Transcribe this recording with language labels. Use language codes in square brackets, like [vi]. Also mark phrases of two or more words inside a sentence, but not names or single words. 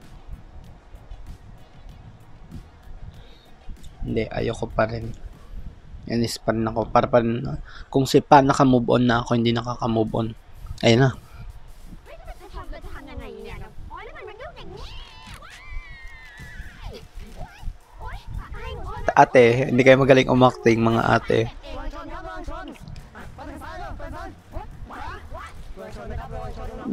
[tl] Hindi, ayoko pa rin. Inis pa rin ako. Para pa rin, kung si Pa naka-move on na ako, hindi nakaka-move on. Ayun na. [th] จะทำยังไงเนี่ยโอ๊ยแล้วมันยุ่งอย่างนี้โอ๊ยให้หนูช่วย [tl] Ate, hindi kayo magaling umacting, mga ate. [th] ระวังชนครับระวังชนไปทางซ้ายเลยไปซ้ายขวาระวังชนนะครับระวังชนนะ